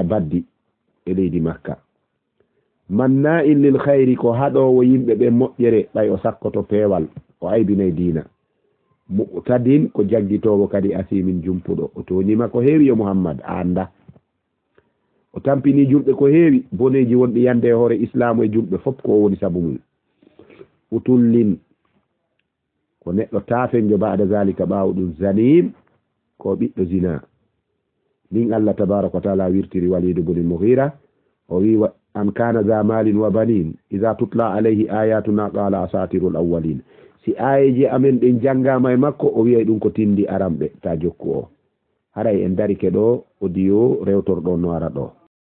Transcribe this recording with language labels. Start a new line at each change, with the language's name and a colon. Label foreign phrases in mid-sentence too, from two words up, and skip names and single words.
Fula: baddi e leydi makka
Arabic: مناع للخير
Fula: ko haɗowo yimɓe ɓe moƴƴere ɓay o sakkoto peewal o aybinay diina mu'tadin ko jaggitowo kadi asimin jumpuɗo o toñima ko heewi yo Muhammad a anda o tampini julɓe ko heewi boneji wonɗi yande hoore islamu e julɓe fof ko woni sabu mum utullin ko neɗɗo tafenjo
Arabic: بعد ذلك
Fula: ɓaawo ɗum zanim ko ɓiɗɗo zina ɗin
Arabic: الله تبارك وتعالى
Fula: wirtiri Walid ibn Mughira o wi
Arabic: أن كان ذا مال وبنين إذا تتلى عليه آياتنا قال أساطير الأولين
Fula: si ayeji amen ɗen janggama e makko o wiyay ɗum ko tindi aramɓe ta jokku o haray en darike ɗo audio rewtorɗo no ara ɗo